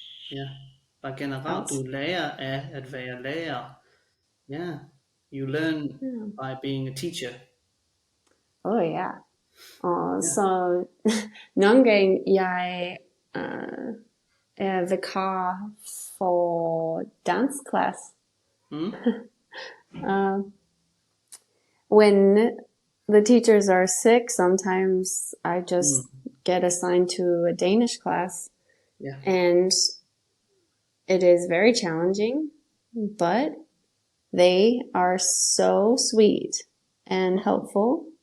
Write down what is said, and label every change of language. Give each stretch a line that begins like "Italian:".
Danish: Ja, bare generelt, du lærer af at være lærer.
English: Yeah, you learn by being a teacher. Ja.
Danish: Og så nogle gange, jeg er vikar for dance class.
English: When the teachers are sick, sometimes I just get assigned to a Danish class. Yeah. And it is very challenging, but they are so sweet and helpful.